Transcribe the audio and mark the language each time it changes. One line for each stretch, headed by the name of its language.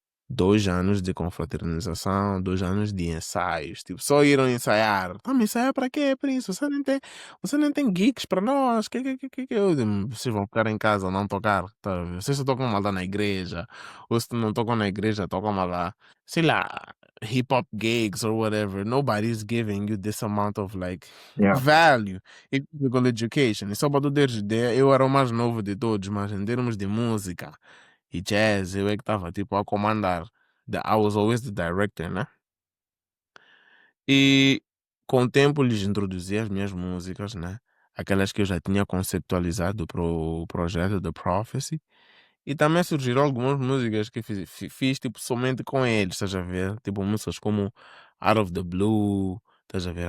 Portuguese: 2 anos de confraternização, 2 anos de ensaios. Tipo, só iram ensaiar. Tá, mas ensaiar para quê, Príncipe? Você nem tem gigs para nós. Que eu digo, vocês vão ficar em casa, não tocar. Tá? Vocês só tocam mal lá na igreja. Ou se não tocam na igreja, tocam mal lá. Sei lá,
English: hip hop gigs or whatever. Nobody's giving you this amount of like yeah. value. E physical education.
Portuguese: E só para tu teres ideia, eu era o mais novo de todos, mas em termos de música e jazz, eu é que estava tipo a comandar.
English: I was always the director, né?
Portuguese: E com o tempo lhes introduzi as minhas músicas, né? Aquelas que eu já tinha conceptualizado para o projeto The Prophecy. E também surgiram algumas músicas que fiz tipo somente com eles, estás a ver? Tipo músicas como Out of the Blue, estás a ver?